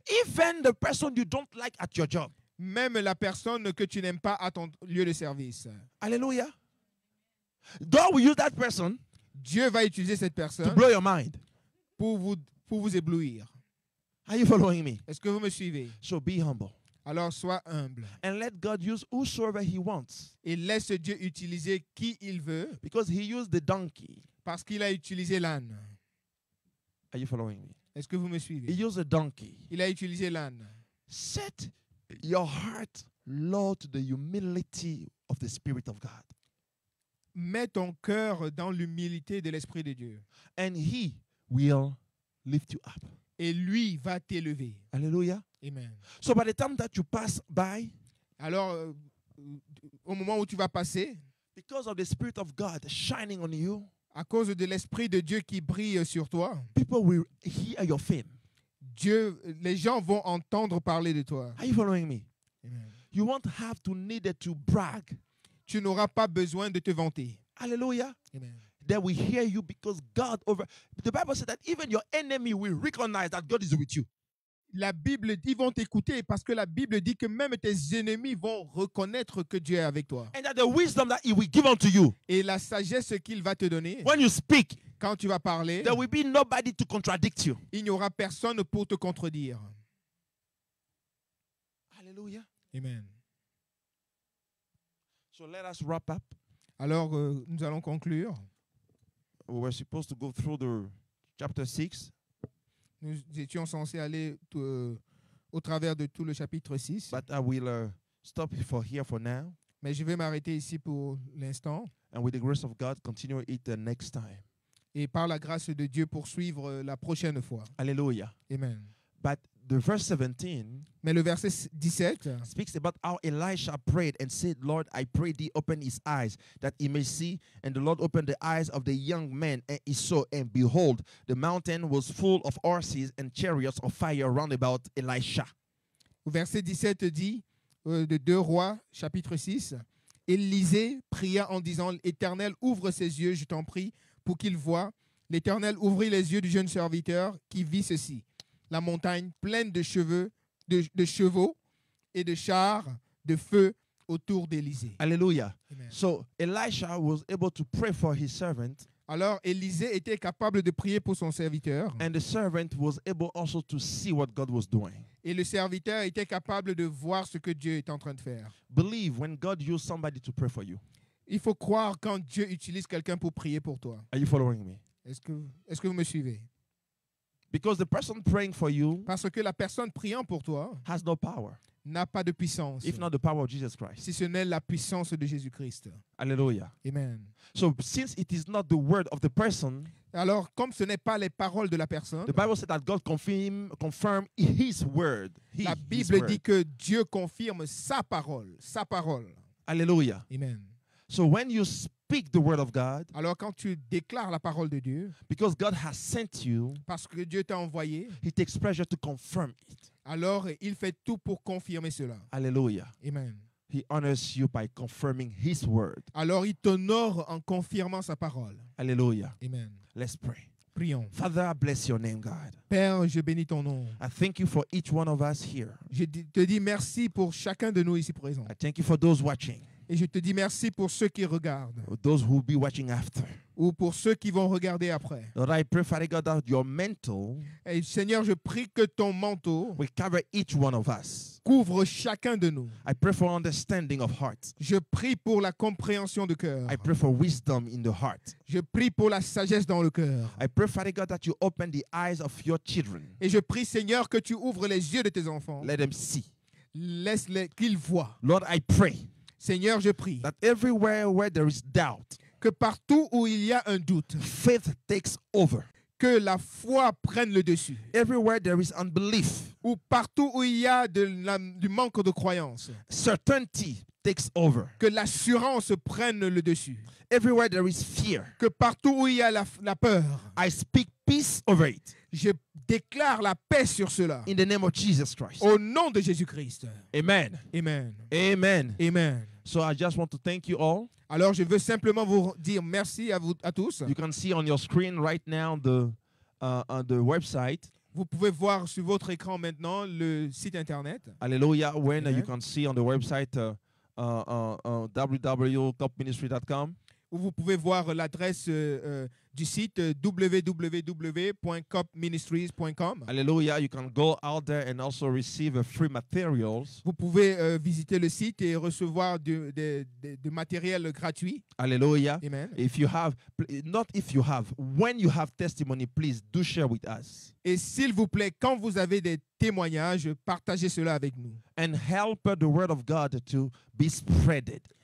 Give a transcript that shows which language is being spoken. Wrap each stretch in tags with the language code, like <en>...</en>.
<en>Even the person you don't like at your job.</en> <fr>Même la personne que tu n'aimes pas à ton lieu de service. Hallelujah.</fr> <en>God will use that person</en> <fr>Dieu va utiliser cette</fr> <en>to</en> <fr>personne</fr> <en>blow your mind.</en> <fr>pour vous éblouir.</fr> <en>Are you following me?</en> <fr>Est-ce que vous me suivez?</fr> <en>So be humble.</en> <fr>Alors, sois humble</fr> <en>And let God use whosoever he wants.</en> <fr>et laisse Dieu utiliser qui il veut</fr> <en>Because he used the donkey.</en> <fr>parce qu'il a utilisé l'âne.</fr> <en>Are you following me?</en> <fr>Est-ce que vous me</fr> <en>He</en> <fr>suivez?</fr> <en>used the donkey.</en> <fr>Il a utilisé l'âne.</fr> <en>Set your heart, Lord, to the humility of the Spirit of God.</en> <fr>Mets ton cœur dans l'humilité de l'Esprit de Dieu.</fr> <en>And he will lift you up.</en> <fr>Et lui va t'élever. Hallelujah. Amen.</fr> <en>So by the time that you pass by,</en> <fr>Alors, au moment où tu vas passer,</fr> <en>because of the Spirit of God shining on you,</en> <fr>à cause de l'Esprit de Dieu qui brille sur toi,</fr> <en>people will hear your fame.</en> <fr>les gens vont entendre parler de toi.</fr> <en>Are you following me? Amen. You won't have to need to brag.</en> <fr>Tu n'auras pas besoin de te vanter. Hallelujah. Amen.</fr> <en>They will hear you because God over. The Bible said that even your enemy will recognize that God is with you.</en> <fr>La Bible dit, ils vont t'écouter parce que la Bible dit que même tes ennemis vont reconnaître que Dieu est avec toi.</fr> <en>And that the wisdom that he will give unto you,</en> <fr>Et la sagesse qu'il va te donner,</fr> <en>when you speak,</en> <fr>quand tu vas parler,</fr> <en>there will be nobody to contradict you.</en> <fr>il n'y aura personne pour te contredire. Hallelujah. Amen.</fr> <en>So let us wrap up.</en> <fr>Alors, nous allons conclure.</fr> <en>We were supposed to go through the chapter 6,</en> <fr>Nous étions censés aller au travers de tout le chapitre 6,</fr> <en>but I will stop here for now.</en> <fr>mais je vais m'arrêter ici pour l'instant.</fr> <en>And with the grace of God, continue it the next time.</en> <fr>Et par la grâce de Dieu, poursuivre la prochaine fois. Hallelujah. Amen.</fr> <en>But the verse 17</en> <fr>Mais le verset 17</fr> <en>speaks about how Elisha prayed and said, Lord, I pray thee open his eyes that he may see. And the Lord opened the eyes of the young man, and he saw, and behold, the mountain was full of horses and chariots of fire round about Elisha.</en> <fr>Verset 17 dit, de 2 Rois, chapitre 6, « Élisée pria en disant, « Éternel, ouvre ses yeux, je t'en prie, pour qu'il voie. L'Éternel ouvrit les yeux du jeune serviteur qui vit ceci. La montagne pleine de chevaux et de chars de feu autour d'Élisée. » Hallelujah. Amen.</fr> <en>So Elisha was able to pray for his servant,</en> <fr>Alors Élisée était capable de prier pour son serviteur.</fr> <en>and the servant was able also to see what God was doing.</en> <fr>Et le serviteur était capable de voir ce que Dieu est en train de faire.</fr> <en>Believe when God used somebody to pray for you.</en> <fr>Il faut croire quand Dieu utilise quelqu'un pour prier pour toi.</fr> <en>Are you following me?</en> <fr>Est-ce que vous me suivez?</fr> <en>Because the person praying for you</en> <fr>Parce que la personne priant pour toi</fr> <en>has no power,</en> <fr>n'a pas de puissance,</fr> <en>if not the power of Jesus Christ.</en> <fr>si ce n'est la puissance de Jésus-Christ. Hallelujah. Amen.</fr> <en>So since it is not the word of the person,</en> <fr>Alors, comme ce n'est pas les paroles de la personne,</fr> <en>the Bible said that God confirm his word.</en> <fr>la</fr> <en>His</en> <fr>Bible</fr> <en>word.</en> <fr>dit que Dieu confirme sa parole, sa parole. Hallelujah. Amen.</fr> <en>So when you speak the word of God,</en> <fr>Alors, quand tu déclares la parole de Dieu,</fr> <en>because God has sent you,</en> <fr>parce que Dieu t'a envoyé,</fr> <en>he takes pleasure to confirm it.</en> <fr>alors il fait tout pour confirmer cela. Hallelujah. Amen.</fr> <en>He honors you by confirming his word.</en> <fr>Alors, il t'honore en confirmant sa parole. Hallelujah. Amen.</fr> <en>Let's pray.</en> <fr>Prions.</fr> <en>Father, I bless your name, God.</en> <fr>Père, je bénis ton nom.</fr> <en>I thank you for each one of us here.</en> <fr>Je te dis merci pour chacun de nous ici présents.</fr> <en>I thank you for those watching,</en> <fr>Et je te dis merci pour ceux qui regardent</fr> <en>or those who will be watching after.</en> <fr>ou pour ceux qui vont regarder après.</fr> <en>Lord, I pray, Father God, that your mantle</en> <fr>Et Seigneur, je prie que ton manteau</fr> <en>will cover each one of us.</en> <fr>couvre chacun de nous.</fr> <en>I pray for understanding of heart.</en> <fr>Je prie pour la compréhension de cœur.</fr> <en>I pray for wisdom in the heart.</en> <fr>Je prie pour la sagesse dans le cœur.</fr> <en>I pray, Father God, that you open the eyes of your children.</en> <fr>Et je prie, Seigneur, que tu ouvres les yeux de tes enfants.</fr> <en>Let them see.</en> <fr>Laisse-les qu'ils voient.</fr> <en>Lord, I pray</en> <fr>Seigneur, je prie</fr> <en>that everywhere where there is doubt,</en> <fr>que partout où il y a un doute,</fr> <en>faith takes over.</en> <fr>que la foi prenne le dessus.</fr> <en>Everywhere there is unbelief,</en> <fr>Ou partout où il y a du manque de croyance,</fr> <en>certainty takes over.</en> <fr>que l'assurance prenne le dessus.</fr> <en>Everywhere there is fear,</en> <fr>Que partout où il y a la peur,</fr> <en>I speak peace over it</en> <fr>je déclare la paix sur cela.</fr> <en>in the name of Jesus Christ.</en> <fr>Au nom de Jésus-Christ. Amen. Amen. Amen. Amen.</fr> <en>So I just want to thank you all.</en> <fr>Alors, je veux simplement vous dire merci à vous à tous.</fr> <en>You can see on your screen right now the website.</en> <fr>Vous pouvez voir sur votre écran maintenant le site internet. Hallelujah. When Amen.</fr> <en>you can see on the website www.copministry.com.</en> <fr>Où vous pouvez voir l'adresse du site www.copministries.com. Hallelujah.</fr> <en>You can go out there and also receive free materials.</en> <fr>Vous pouvez visiter le site et recevoir du matériel gratuit. Hallelujah. Amen.</fr> <en>If you have, not if you have, when you have testimony, please do share with us.</en> <fr>Et s'il vous plaît, quand vous avez des témoignages, partagez cela avec nous.</fr> <en>And help the word of God to be spreaded.</en>